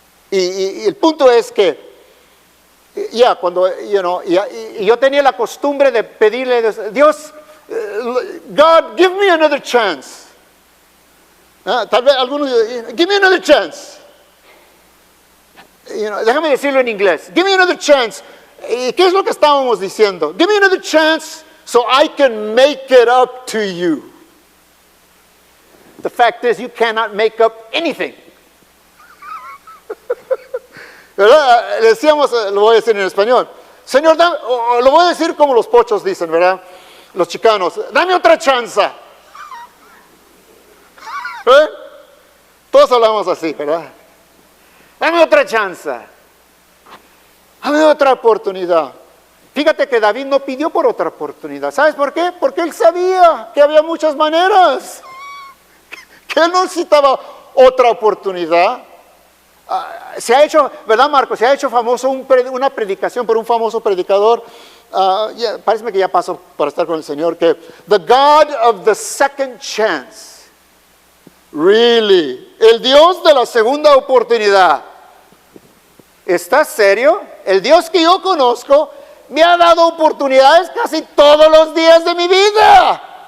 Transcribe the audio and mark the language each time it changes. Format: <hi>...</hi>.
<es>Y el punto es que, cuando, y yo tenía la costumbre de pedirle a Dios,</es> <en>God, give me another chance.</en> <es>Tal vez algunos dicen,</es> <en>give me another chance.</en> <es>Déjame decirlo en inglés.</es> <en>Give me another chance.</en> <es>¿Y qué es lo que estábamos diciendo?</es> <en>Give me another chance so I can make it up to you. The fact is, you cannot make up anything.</en> <es>¿Verdad? Le decíamos, lo voy a decir en español. Señor, lo voy a decir como los pochos dicen, ¿verdad? Los chicanos, dame otra chance. Todos hablamos así, ¿verdad? Dame otra chance. Dame otra oportunidad. Fíjate que David no pidió por otra oportunidad. ¿Sabes por qué? Porque él sabía que había muchas maneras. Que él no necesitaba otra oportunidad. Se ha hecho, ¿verdad, Marco? Se ha hecho famoso una predicación por un famoso predicador. Parece que ya pasó para estar con el Señor.</es> <en>Que the God of the second chance. Really.</en> <es>El Dios de la segunda oportunidad. ¿Estás serio? El Dios que yo conozco me ha dado oportunidades casi todos los días de mi vida.</es>